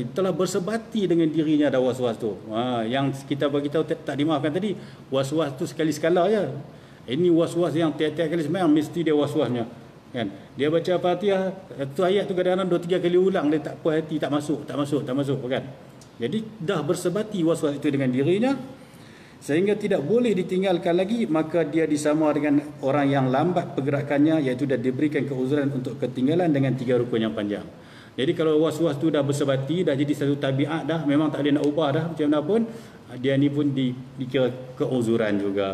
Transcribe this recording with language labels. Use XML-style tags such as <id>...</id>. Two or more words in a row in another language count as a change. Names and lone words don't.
<ms>Telah bersebati dengan dirinya dah was-was tu. Yang kita bagi tahu tak dimaafkan tadi, was-was tu sekali sekala je. Ini was-was yang tiap-tiap kali sembahyang mesti dia was-wasnya. Kan? Dia baca Fatihah, satu ayat tu kadang-kadang 2-3 kali ulang, dia tak puas hati, tak masuk kan. Jadi dah bersebati was-was itu dengan dirinya sehingga tidak boleh ditinggalkan lagi, maka dia disama dengan orang yang lambat pergerakannya, iaitu dah diberikan keuzuran untuk ketinggalan dengan 3 rukun yang panjang. Jadi kalau was-was tu dah bersebati, dah jadi satu tabiat dah, memang tak boleh nak ubah dah macam mana pun, dia ni pun dikira keuzuran juga.</ms>